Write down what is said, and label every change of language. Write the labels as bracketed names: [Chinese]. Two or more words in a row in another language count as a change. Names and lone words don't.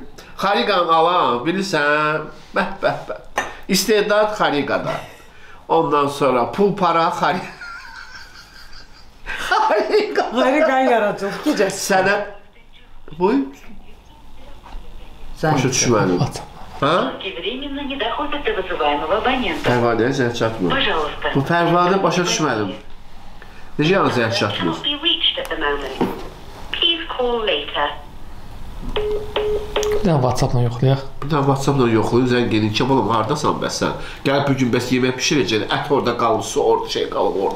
[Azerbaijani] Xariqanı alan, bilirsən, bəh. İstedad Xariqada. Ondan sonra pul para Xariqa. Xariqanı yaradıq gecəsi. Sənə... Buyur. Başa düşmədim. [Russian] Временно не доходит до вызываемого абонента. [Azerbaijani] Pərvanəyə zəng çatmır. Bu Pərvanə başa düşmədim. Necə yana zəng çatmır? Bir dənə WhatsApp-la yoxlayaq. Bir dənə WhatsApp-la yoxlayın, zəng edin ki, oğlum, haradasan bəs sən? Gəl bugün bəs yemək pişirəcəkdir, ət orada qalıb, su orada, şey qalıb orada.